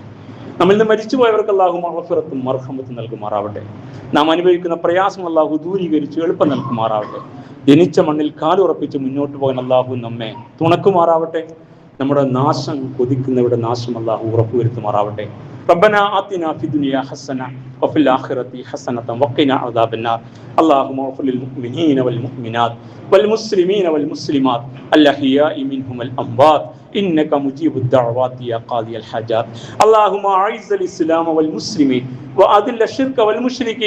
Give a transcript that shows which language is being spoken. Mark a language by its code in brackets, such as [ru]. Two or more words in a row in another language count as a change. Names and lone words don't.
[ml] നമ്മിൽ നിന്ന് മരിച്ചുപോയവർക്ക് അള്ളാഹു മഗ്ഫിറത്തും മർഹമത്തും നൽകുമാറാവട്ടെ. നാം അനുഭവിക്കുന്ന പ്രയാസം അള്ളാഹു ദൂരീകരിച്ച് എളുപ്പം നൽകുമാറാവട്ടെ. ജനിച്ച മണ്ണിൽ കാലുറപ്പിച്ച് മുന്നോട്ട് പോകാൻ അള്ളാഹു നമ്മെ തുണക്കുമാറാവട്ടെ. നമ്മുടെ നാശം കൊതിക്കുന്നവരുടെ നാശം അള്ളാഹു ഉറപ്പുവരുത്തുമാറാവട്ടെ. [ar] ربنا آتنا في الدنيا حسنة وفي الآخرة حسنة وقنا عذاب النار. اللهم اغفر للمؤمنين والمؤمنات والمسلمين والمسلمات الأحياء منهم والأموات إنك مجيب الدعوات يا قاضي الحاجات. اللهم أعز الإسلام والمسلمين وأذل الشرك والمشركين.